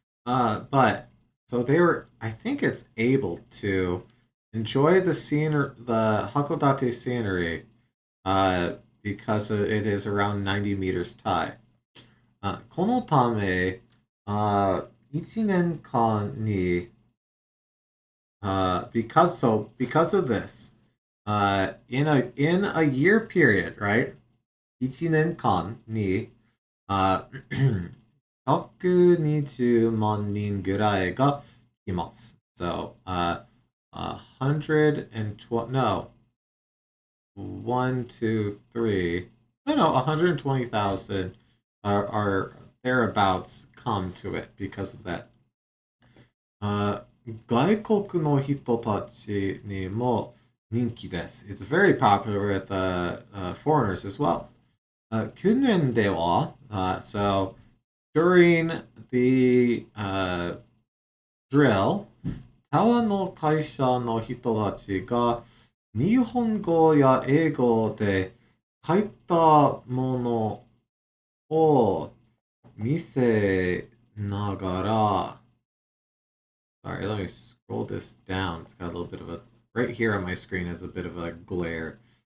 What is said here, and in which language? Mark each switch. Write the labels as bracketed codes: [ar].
[en] But so they were, I think it's able to enjoy the the Hakodate scenery, because it is around 90 meters high. [ja] このため、1年間に [en] because of this, in a year period, right? [ja] 1年間に120万人ぐらいがいます。 [en] So, 112, no, 1, 2, 3, no, 120,000 are thereabouts come to it because of that. [ja] 外国の人たちにも人気です。 [en] It's very popular with foreigners as well. [ja] 去年では、 [en] so during the drill, [ja] タワーの会社の人たちが日本語や英語で書いたものを見せながら [en] Sorry, let me scroll this down. It's got a little bit of a... Right here on my screen has a bit of a glare.